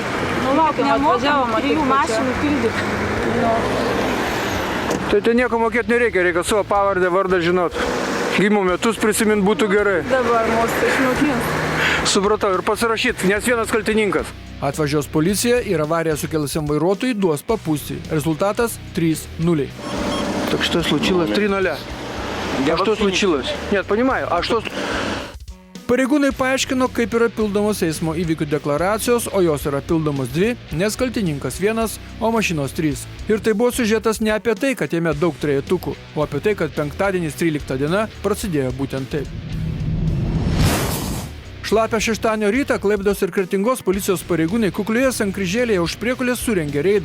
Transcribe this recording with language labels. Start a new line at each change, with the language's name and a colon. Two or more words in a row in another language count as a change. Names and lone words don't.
Lithuanian: Nu laukiam, atvažiavom, 3 mašinų pildyti. Tai nieko mokėti nereikia, reikia savo pavardę, vardą žinot. Gimimo metus prisimint būtų gerai. Dabar mūsų išmokins. Supratau, ir pasirašyt, nes vienas kaltininkas. Atvažiuos policija ir avariją sukelusiam vairuotojui duos papūsti.
Russian: Результатас 3-0. Так что случилось? 3-0. А что случилось? Нет, понимаю, а что...
Lithuanian: Pareigūnai paaiškino, kaip yra pildomos eismo įvykių deklaracijos, o jos yra pildomos 2, nes kaltininkas 1, o mašinos 3. Ir tai buvo siužetas ne apie tai, kad jame daug trejetukų, o apie tai, kad penktadienis 13 diena prasidėjo būtent taip. Šlapią šeštadienio rytą Klaipėdos ir Kretingos policijos pareigūnai kuklioje sankryžėlėje už priekulės surengė reidą.